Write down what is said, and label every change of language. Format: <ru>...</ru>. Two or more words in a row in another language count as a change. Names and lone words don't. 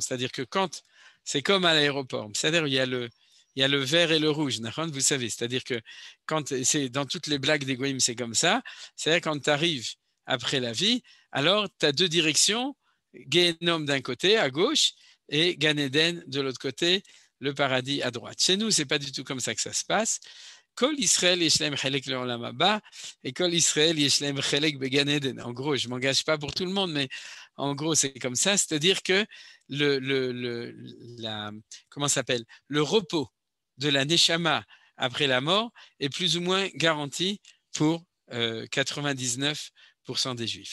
<fr>C'est-à-dire que quand, c'est comme à l'aéroport, c'est-à-dire il y a le vert et le rouge, vous savez. C'est-à-dire que c'est dans toutes les blagues des Goïm, c'est comme ça. C'est-à-dire quand tu arrives après la vie, alors tu as deux directions, Gehenom d'un côté, à gauche, et Gan Eden de l'autre côté, le paradis à droite. Chez nous, ce n'est pas du tout comme ça que ça se passe.</fr> <he>כל ישראל ישלם חלק לעולם הבא et כל ישראל ישלם חלק בגן עדן.</he> <fr>En gros, je ne m'engage pas pour tout le monde, mais en gros, c'est comme ça. C'est-à-dire que comment ça s'appelle, le repos de la neshama après la mort est plus ou moins garanti pour 99% des Juifs.</fr>